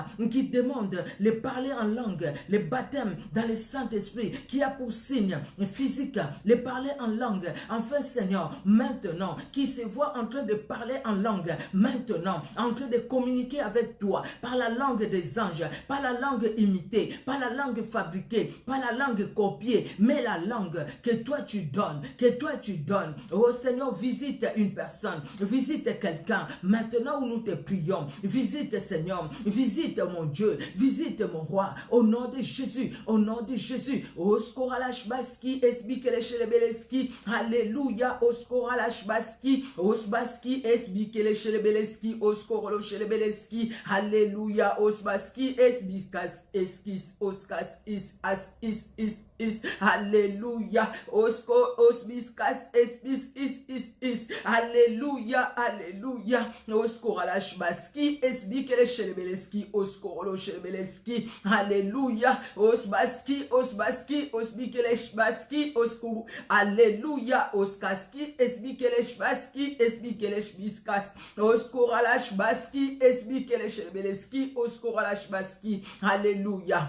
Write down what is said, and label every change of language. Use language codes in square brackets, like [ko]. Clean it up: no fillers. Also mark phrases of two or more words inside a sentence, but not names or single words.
[fr] qui demande le parler en langue, le baptême dans le Saint-Esprit, qui a pour signe physique le parler en langue, enfin Seigneur, maintenant, qui se voit en train de parler en langue, maintenant, en train de communiquer avec toi, par la langue des anges, pas la langue imitée, pas la langue fabriquée, pas la langue copiée, mais la langue que toi tu donnes, que toi tu donnes. Oh Seigneur, visite une personne, visite quelqu'un, maintenant où nous te prions, visite Seigneur, visite mon Dieu, visite mon roi, au nom de Jésus, au nom de Jésus. Oskoralashbaski, esbikeleshelebereski, alléluia, oskoralashbaski, osbaski, esbikeleshelebereski, oskoroloshelebeleski, alléluia, osbaski, esbikas, eskis, oskas, is, alléluia, osko, osbiskas, is, alléluia, alléluia, oskoralashbaski, esbikeleshelebereski, oskoroloshelebeleski, alléluia, osbaski, osbikeleshbaski, osku, alléluia, oskaski, esbikeleshbiskas, oskoralashbaski, esbikeleshelebereski, oskoralashbaski, alléluia.